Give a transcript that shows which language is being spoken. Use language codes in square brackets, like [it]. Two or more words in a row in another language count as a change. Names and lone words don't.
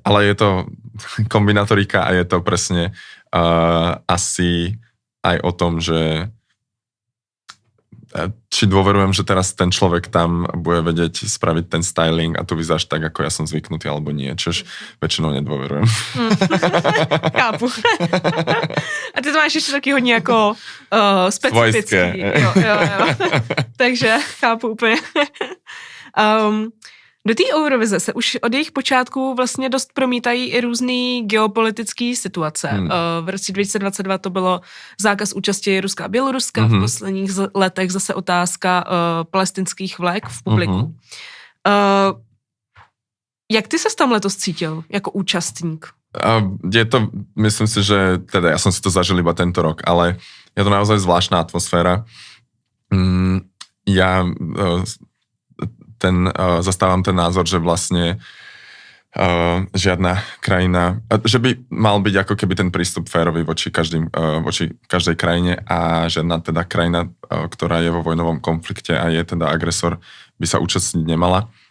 [sk] Ale je to kombinatorika a je to presne asi aj o tom, že či dôverujem, že teraz ten človek tam bude vedieť spraviť ten styling a tu vyzeráš tak, ako ja som zvyknutý, alebo nie, čož väčšinou nedôverujem. [cs] Chápu. A ty to máš ještě taky hodně jako specifický. Jo. Takže chápu úplně. Do té Eurovize se už od jejich počátků vlastně dost promítají i různý geopolitické situace. V roce 2022 to bylo zákaz účasti Ruska a Běloruska, v posledních letech zase otázka palestinských vlek v publiku. Jak ty se tam letos cítil jako účastník? [sk] Je to, myslím si, že teda ja som si to zažil iba tento rok, ale je to naozaj zvláštna atmosféra. Ja zastávam ten názor, že vlastne žiadna krajina, že by mal byť ako keby ten prístup férový voči každej krajine a žiadna teda krajina, ktorá je vo vojnovom konflikte a je teda agresor, by sa účastniť nemala.